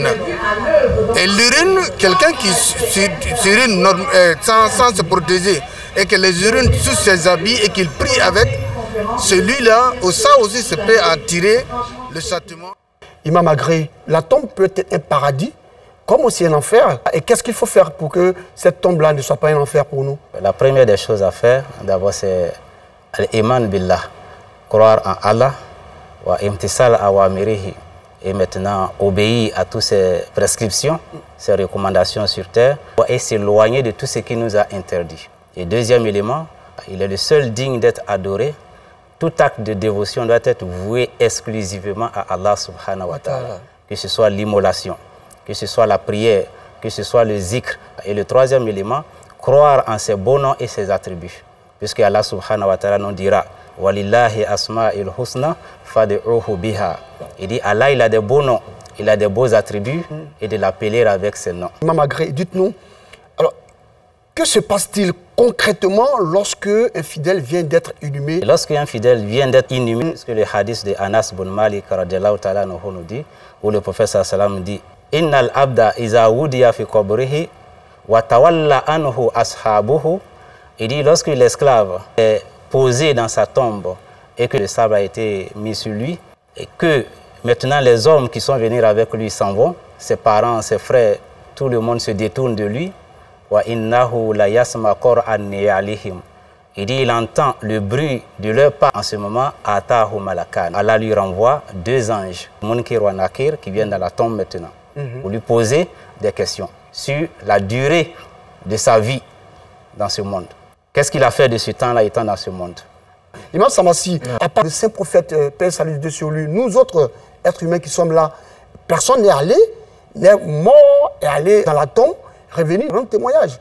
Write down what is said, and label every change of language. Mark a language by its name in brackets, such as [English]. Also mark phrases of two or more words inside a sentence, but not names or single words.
[French] Et l'urine, quelqu'un qui s'urine sans se protéger et que les urines sous ses habits et qu'il prie avec, celui-là, ça aussi, ça peut attirer le châtiment. Imam Agré, la tombe peut être un paradis comme aussi un enfer. Et qu'est-ce qu'il faut faire pour que cette tombe-là ne soit pas un enfer pour nous? La première des choses à faire, d'abord, c'est [Arabic] الإيمان بالله, [French] croire en Allah, [Arabic] وامتثال أوامره, [French] et maintenant obéir à toutes ces prescriptions, ces recommandations sur terre, et s'éloigner de tout ce qui nous a interdit. Et deuxième élément, il est le seul digne d'être adoré. Tout acte de dévotion doit être voué exclusivement à Allah [Arabic] سبحانه وتعالى. [French] Que ce soit l'immolation, que ce soit la prière, que ce soit le zikr. Et le troisième élément, croire en ses beaux noms et ses attributs. Puisque Allah [Arabic] سبحانه وتعالى [French] nous dira [Arabic] ولله الأسماء الحسنى فادعوه بها. [French] Il dit Allah, il a des beaux noms, il a des beaux attributs et de l'appeler avec ses noms. Imam Agré, dites-nous, alors, que se passe-t-il concrètement lorsque un fidèle vient d'être inhumé? Lorsqu'un fidèle vient d'être inhumé, ce que le hadith de Anas bin Malik [Arabic] رضي الله تعالى [French] nous dit, où le prophète [Arabic] صلى الله عليه وسلم [French] dit [Arabic] إن العبد إذا وضع في قبره وتولى عنه أصحابه. [French] Il dit lorsque l'esclave est posé dans sa tombe et que le sable a été mis sur lui, et que maintenant les hommes qui sont venus avec lui s'en vont, ses parents, ses frères, tout le monde se détourne de lui. [Arabic] وإنه لا يسمع قرآن عليهم. [French] Il dit, il entend le bruit de leur pas. En ce moment, [Arabic] أتاه ملكان. [French] Allah lui renvoie 2 anges, Munkir wa Nakir, qui viennent dans la tombe maintenant, pour lui poser des questions sur la durée de sa vie dans ce monde. Qu'est-ce qu'il a fait de ce temps-là étant dans ce monde? Imam Samassi, à part le saint prophète, Père salut Dieu sur lui, nous autres êtres humains qui sommes là, personne n'est allé, n'est mort et allé dans la tombe, revenu rendre témoignage.